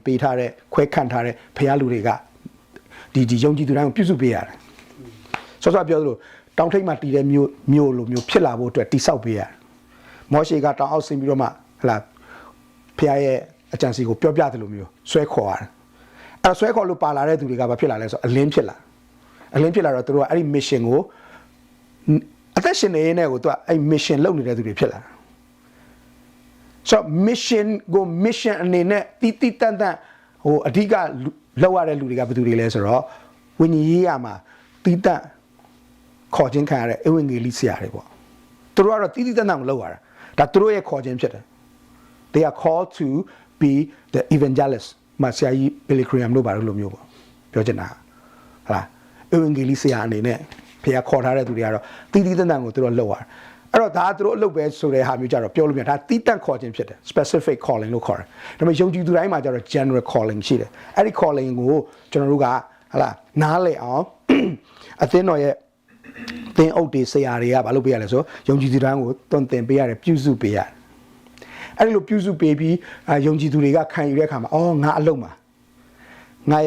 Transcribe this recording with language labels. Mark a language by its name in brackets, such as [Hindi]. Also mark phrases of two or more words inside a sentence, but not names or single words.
[Burmese] ပေးထားတဲ့ခွဲခန့်ထားတဲ့ဖခင်လူတွေကဒီယုံကြည်သူတိုင်းကိုပြုစုပေးရတယ်ဆောစောပြောသလိုတောင်ထိပ်မှာတည်တဲ့မြို့လိုမျိုးဖြစ်လာဖို့အတွက်တိဆောက်ပေးရတယ်မောရှေကတောင်အောက်ဆင်းပြီးတော့မှဟလာဖခင်ရဲ့အကြံစီကိုပြောပြတယ်လို့မျိုးဆွဲခေါ်ရတယ်အဲ့ဆွဲခေါ်လို့ပါလာတဲ့သူတွေကဘာဖြစ်လာလဲဆိုအလင်းဖြစ်လာတော့သူတို့ကအဲ့ဒီ mission ကိုအသက်ရှင်နေရင်းနဲ့ကိုသူကအဲ့ mission လုပ်နေတဲ့သူတွေဖြစ်လာတာဆို mission အနေနဲ့တီးတန့်အဓိကလောက်ရတဲ့လူတွေကဘယ်သူတွေလဲဆိုတော့ဝိညာဉ်ရေးရမှာတီးတန့်ခေါ်ခြင်းခံရတဲ့ဧဝံဂေလိဆရာတွေပေါ့သူတို့ကတော့တီးတန့်လောက်ရတာဒါသူတို့ရဲ့ခေါ်ခြင်းဖြစ်တယ် [English] they are called to be the evangelist [Burmese] မဆရာကြီး Billy Graham တို့ဘာလို့လိုမျိုးပေါ့ပြောချင်တာဟလားဧဝံဂေလိဆရာအနေနဲ့ ဖခင်ခေါ်ထားတဲ့သူတွေကတော့တီးတန့်ကိုသူတို့လောက်ရအဲ့တော့ဒါသူတို့အလုပ်ပဲဆိုတဲ့ဟာမျိုးကြတော့ပြောလို့မရဒါတီးတန့်ခေါ်ခြင်းဖြစ်တယ် [English] specific calling [Burmese] လို့ခေါ်တယ်ဒါပေမဲ့ယုံကြည်သူတိုင်းမှာကြတော့ [English] general calling [Burmese] ရှိတယ်အဲ့ဒီ calling ကိုကျွန်တော်တို့ကဟလာနားလည်အောင်အသင်းတော် ရဲ့သင်အုပ်တွေဆရာတွေကဘာလုပ်ပေးရလဲဆိုယုံကြည်သူတိုင်းကိုတွင်တင်ပေးရတယ်ပြုစုပေးရတယ်အဲ့ဒီလိုပြုစုပေးပြီးယုံကြည်သူတွေကခံယူတဲ့အခါမှာအော်ငါအလုပ်မှာငါရဲ့